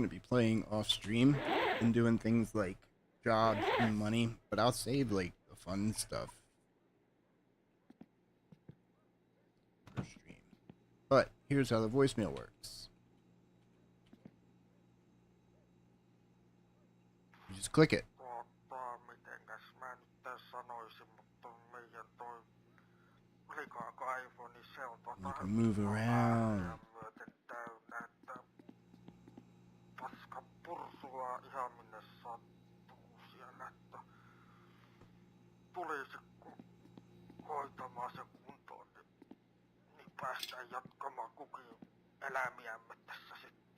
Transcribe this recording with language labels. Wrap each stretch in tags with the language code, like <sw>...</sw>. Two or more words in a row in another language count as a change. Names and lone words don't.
<en>to be playing off stream and doing things like jobs and money, but I'll save like the fun stuff for stream. But here's how the voicemail works. You just click it.</en> <fi>Mitenkäs mä nyt tässä sanoisin, mutta meidän toi likaka-iPhone, niin se on</fi> <en>You can move around.</en> <fi>myöten täynnä, että paska pursua ihan minne sattuu siellä, että tulisi kun hoitamaan se kuntoon, niin päästään jatkamaan kukin elämiämme tässä sitten.</fi>